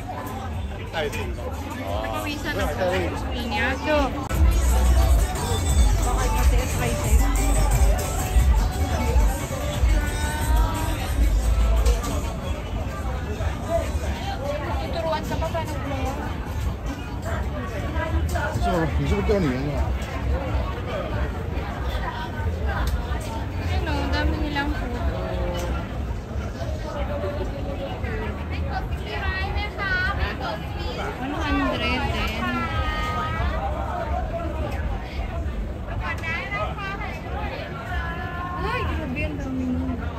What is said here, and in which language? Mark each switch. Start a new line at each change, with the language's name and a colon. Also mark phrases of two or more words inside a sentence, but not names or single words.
Filipino: Nakawisan ako sa niya. So, bakit kasi spices? Tuturuan ka pa paano gumawa?
Chinese: 你是不是钓鱼呢？
Filipino: Ano, dami nilang food. Ano, 100 din. Ay, grabe ang dami nyo.